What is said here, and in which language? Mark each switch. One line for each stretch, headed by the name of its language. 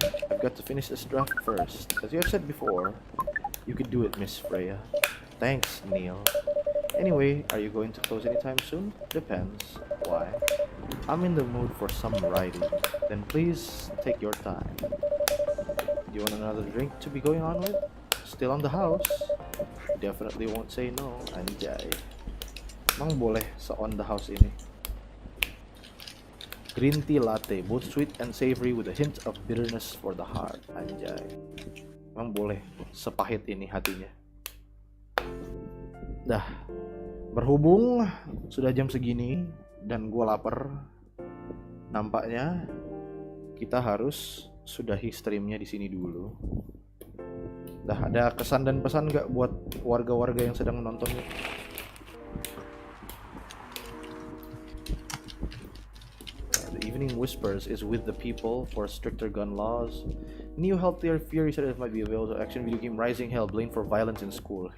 English: I've got to finish this draft first. As you have said before, you could do it, Miss Freya. Thanks, Neil. Anyway, are you going to close anytime soon? Depends. Why? I'm in the mood for some writing. Then please take your time. Do you want another drink to be going on with? Still on the house? Definitely won't say no. Anjay.
Indonesian: Emang boleh se-
English: on the house
Indonesian: ini.
English: Green tea latte, both sweet and savory with a hint of bitterness for the heart.
Indonesian: Anjay. Emang boleh sepahit ini hatinya. Dah. Berhubung sudah jam segini dan gue lapar, nampaknya kita harus sudahi streamnya di sini dulu. Dah, ada kesan dan pesan nggak buat warga-warga yang sedang menontonnya?
English: The Evening Whispers is with the people for stricter gun laws. New healthier Fury said it might be available to action video game Rising Hell, blamed for violence in school.